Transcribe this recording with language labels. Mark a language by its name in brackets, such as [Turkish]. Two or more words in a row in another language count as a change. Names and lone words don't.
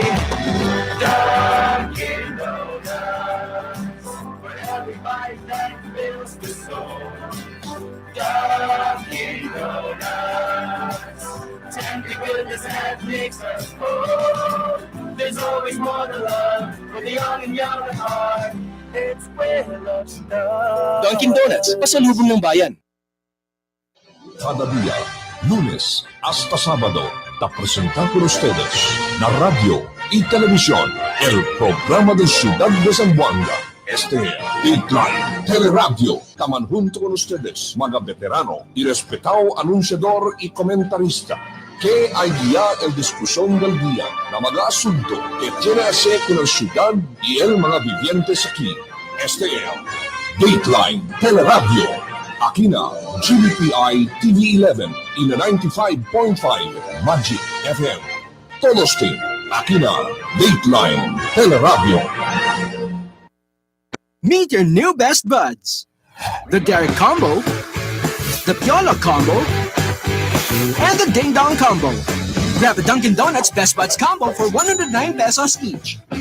[English] Dunkin' Donuts, for every bite that fills the soul. Dunkin' Donuts, tender goodness that makes us whole. There's always more to love for the young and young at heart. It's where love starts. Dunkin' Donuts, [Filipino] pasalubong ng bayan. [Chavacano] Cada día, lunes hasta sábado, te presenta con ustedes la radio y televisión, el programa de Ciudad de Zamboanga. Este Dateline Teleradyo, taman junto con ustedes, mga veterano y respetado anunciador y comentarista, que hay guía el discusión del día na mga asunto que tiene que hacer con la ciudad y el mga vivientes aquí. Este es Dateline Teleradyo. Aquí na GBPI TV11 y na 95.5 Magic FM. Todos team, aquí na Dateline Teleradyo. [English] Meet your new best buds. The Derek Combo, the Piola Combo, and the Ding Dong Combo. Grab a Dunkin' Donuts Best Buds Combo for 109 pesos each.